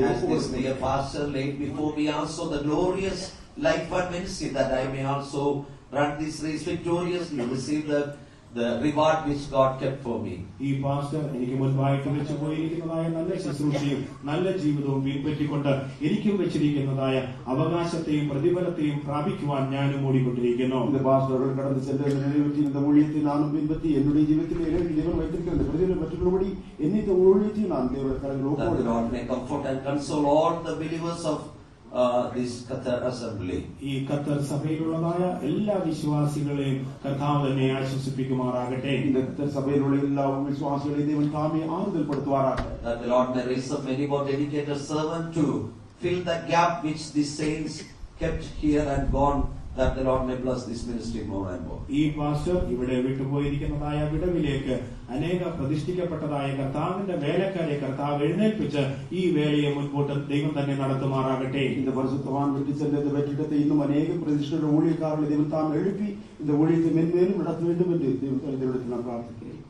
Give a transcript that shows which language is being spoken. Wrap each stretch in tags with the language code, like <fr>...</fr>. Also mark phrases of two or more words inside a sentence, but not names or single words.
<en>As this dear pastor laid before me also the glorious life and ministry, that I may also run this race victoriously, receive the reward which God kept for me.</en> <ml>ഈ പാസ്റ്റർ എനിക്ക് മുൻപായിട്ട് വെച്ചു പോയിരിക്കുന്നതായ നല്ല ശുശ്രൂഷയും നല്ല ജീവിതവും പിൻപറ്റിക്കൊണ്ട് എനിക്കും വെച്ചിരിക്കുന്നതായ അവകാശത്തെയും പ്രതിഫലത്തെയും പ്രാപിക്കുവാൻ ഞാനും ഓടിക്കൊണ്ടിരിക്കുന്നു.</ml> <ta>இந்த பாஸ்டர்கள் கடந்து சென்ற நிறைவேற்றி இந்த ஊழியத்தை நானும் பின்பற்றி என்னுடைய ஜீவிதத்தில் தேவன் வைத்திருக்கிற இந்த பிரதிபலம் பெற்றுக்கொள்ளும்படி என்னைத்த ஊழியத்தையும் நான் தேவனுடைய கரங்களில்</ta> <en>That the Lord may comfort and console all the believers of this Qatar assembly.</en> <ml>ഈ ഖത്തർ സഭയിലുള്ളതായ എല്ലാ വിശ്വാസികളെയും കർത്താവ് തന്നെ ആശ്വസിപ്പിക്കുമാറാകട്ടെ.</ml> <ta>இந்த கர்த்தர் சபையில் உள்ள எல்லா விசுவாசிகளையும் தேவன் தாமே ஆறுதல் படுத்துவாராக.</ta> <en>That the Lord may raise up many more dedicated servants to fill the gap which the saints kept here and gone that the Lord may bless this ministry more and more.</en> <ml>ഈ പാസ്റ്റർ ഇവിടെ വിട്ടുപോയിരിക്കുന്നതായ വിടവിലേക്ക് അനേക പ്രതിഷ്ഠിക്കപ്പെട്ടതായ കർത്താവിന്റെ വേലക്കാരെ കർത്താവ് എഴുന്നേൽപ്പിച്ച് ഈ വേലയെ മുൻപോട്ട് ദൈവം തന്നെ നടത്തുമാറാകട്ടെ.</ml> <ta>இந்த பரிசுத்தவான் வெற்றி சென்ற இந்த வெற்றிடத்தை இன்னும் அநேக பிரதிஷ்ഠ ஊழியக்காரர்களை தெய்வம் தாம் எழுப்பி இந்த ஊழியத்தை மென்மேலும் நடத்த வேண்டும் என்று தெய்வத்தில் நான் பிரார்த்திக்கிறேன்.</ta>